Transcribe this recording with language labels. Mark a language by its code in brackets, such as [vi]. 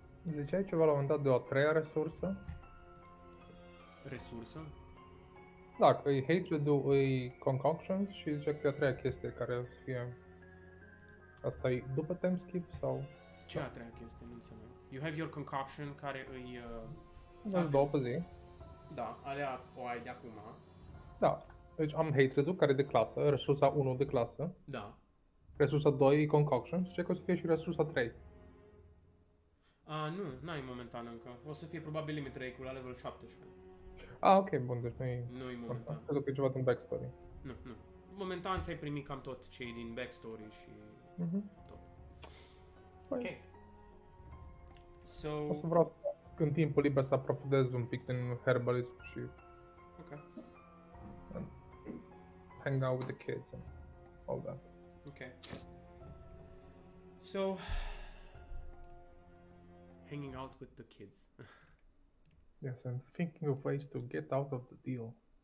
[ro] Ziceai ceva la un moment dat de o a treia resursă? Resursă? Da, că e hatred-ul, e concoctions și zice că e a treia chestie care o să fie... Asta e după timeskip sau... Ce a treia chestie? Nu înțeleg. [en] You have your concoction [ro] care îi... Îți două pe zi. Da, alea o ai de acum. Da. Deci am hatred-ul care e de clasă, resursa 1 de clasă, Da. resursa 2 e concoction și zice că o să fie și resursa 3. Nu, n-ai momentan încă. O să fie probabil limit break-ul la level 17. Ok, bun, deci nu-i... Nu-i momentan. Crezut că e ceva din backstory. Nu. Momentan ți-ai primit cam tot cei din backstory și Mhm. tot. Păi, [en] Ok. So... [ro] o să vreau să, în timpul liber să aprofundez un pic din herbalism și Ok. [en] hang out with the kids and all that. Ok. So... Hanging out with the kids. Yes, I'm thinking of ways to get out of the deal.